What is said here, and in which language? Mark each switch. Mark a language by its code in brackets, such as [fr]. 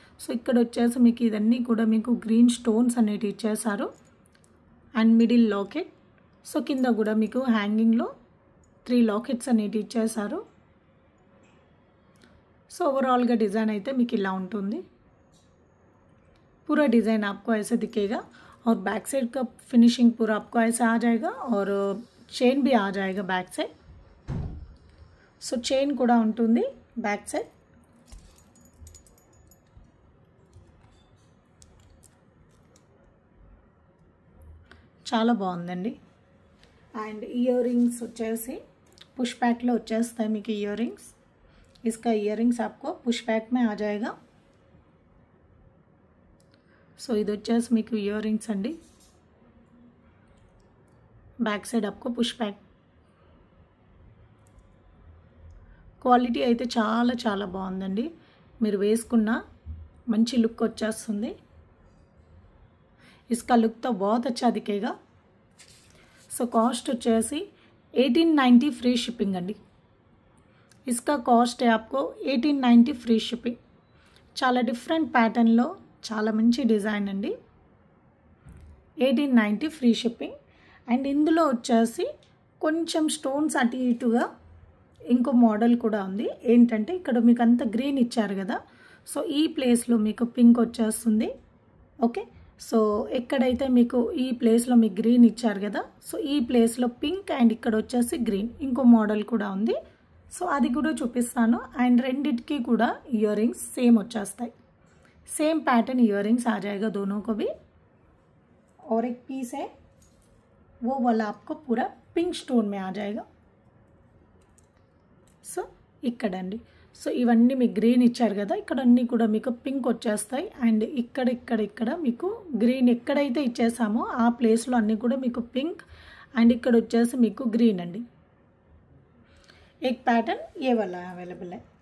[te] So ఇక్కడ వచ్చేసి మీకు ఇదన్నీ కూడా మీకు గ్రీన్ స్టోన్స్ అనేవి ఇచ్చేసారు అండ్ మిడిల్ లాకెట్. సో కింద కూడా మీకు హ్యాంగింగ్లో 3 లాకెట్స్ అనేవి ఇచ్చేసారు. సో ఓవరాల్గా డిज़ाइन అయితే మీకు ఇలా ఉంటుంది. [hi] पूरा डिज़ाइन आपको ऐसे दिखेगा और बैक साइड का फिनिशिंग पूरा आपको ऐसा आ जाएगा और चेन भी आ जाएगा बैक साइड. [te] సో చైన్ కూడా ఉంటుంది బ్యాక్ సైడ్. చాలా బాగుందండి. అండ్ ఇయర్ రింగ్స్ వచ్చేసి పుష్ బ్యాక్లో వచ్చేస్తాయి మీకు ఇయర్ రింగ్స్. [hi] इसका इयरिंग्स आपको पुश बैक में आ जाएगा. [te] సో ఇది వచ్చేసి మీకు ఇయర్ రింగ్స్ అండి, బ్యాక్ సైడ్ आपको పుష్ బ్యాక్. క్వాలిటీ అయితే చాలా చాలా బాగుందండి, మీరు వేసుకున్న మంచి లుక్ వచ్చేస్తుంది. [hi] इसका लुक तो बहुत अच्छा दिखेगा. [te] सो कॉस्ट వచ్చేసి 1890 फ्री शिपिंग अंडी. [hi] इसका कॉस्ट है आपको 1890 फ्री शिपिंग. [te] చాలా డిఫరెంట్ ప్యాటర్న్లో చాలా మంచి డిజైన్ అండి. 1890 ఫ్రీ షిప్పింగ్. అండ్ ఇందులో వచ్చేసి కొంచెం స్టోన్స్ అటు ఇటుగా ఇంకో మోడల్ కూడా ఉంది. ఏంటంటే ఇక్కడ మీకు అంత గ్రీన్ ఇచ్చారు కదా, సో ఈ ప్లేస్లో మీకు పింక్ వచ్చేస్తుంది. ఓకే, సో ఎక్కడైతే మీకు ఈ ప్లేస్లో మీకు గ్రీన్ ఇచ్చారు కదా, సో ఈ ప్లేస్లో పింక్ అండ్ ఇక్కడ వచ్చేసి గ్రీన్ ఇంకో మోడల్ కూడా ఉంది. సో అది కూడా చూపిస్తాను. అండ్ రెండిటికి కూడా ఇయర్ రింగ్స్ సేమ్ వచ్చేస్తాయి, [hi] सेम पैटर्न इयररिंग्स आ जाएगा दोनों को भी. और एक पीस है वो वाला आपको पूरा पिंक स्टोन में आ जाएगा. [te] సో ఇక్కడండి, సో ఇవన్నీ మీకు గ్రీన్ ఇచ్చారు కదా, ఇక్కడ అన్నీ కూడా మీకు పింక్ వచ్చేస్తాయి. అండ్ ఇక్కడ మీకు గ్రీన్ ఎక్కడైతే ఇచ్చేసామో ఆ ప్లేస్లో అన్నీ కూడా మీకు పింక్ అండ్ ఇక్కడ వచ్చేసి మీకు గ్రీన్ అండి. [hi] एक पैटर्न ये वाला अवेलेबल है।